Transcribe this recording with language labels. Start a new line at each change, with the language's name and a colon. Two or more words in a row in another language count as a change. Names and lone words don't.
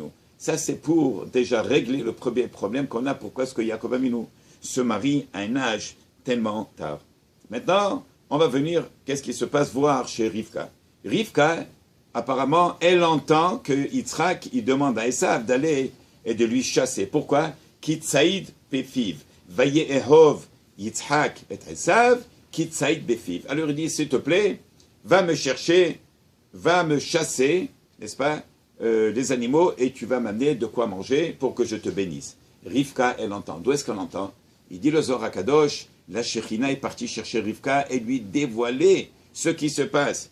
French: Ça, c'est pour déjà régler le premier problème qu'on a, pourquoi est-ce que Yaakov Avinu se marie à un âge tellement tard. Maintenant, on va venir, qu'est-ce qui se passe voir chez Rivka. Rivka, apparemment, elle entend que Yitzhak, il demande à Esav d'aller et de lui chasser. Pourquoi?
Hebrew: כי ציד בפיו. ויאהב יצחק את עשו כי ציד בפיו.
French: Alors il dit, s'il te plaît, va me chercher, va me chasser, n'est-ce pas, les animaux, et tu vas m'amener de quoi manger pour que je te bénisse. Rivka, elle entend. D'où est-ce qu'elle entend? Il dit le Zohar HaKadosh, la Shekhinah est partie chercher Rivka et lui dévoiler ce qui se passe.